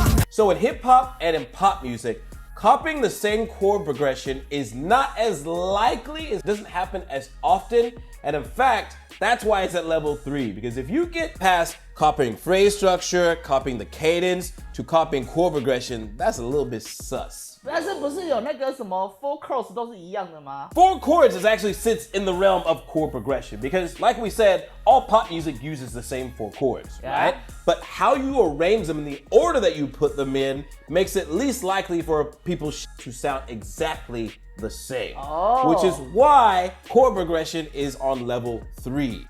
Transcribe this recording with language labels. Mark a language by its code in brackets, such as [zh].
[en] So in hip hop and in pop music, copying the same chord progression is not as likely, it doesn't happen as often, and in fact, that's why it's at level 3, because if you get past copying phrase structure, copying the cadence, to copying chord progression, that's a little bit sus. [zh] 但是不是有那个什么 four chords 都是一样的吗？ [en] Four chords is actually sits in the realm of chord progression because, like we said, all pop music uses the same 4 chords, Yeah. right? But how you arrange them in the order that you put them in makes it least likely for people to sound exactly the same. Oh. Which is why chord progression is on level 3.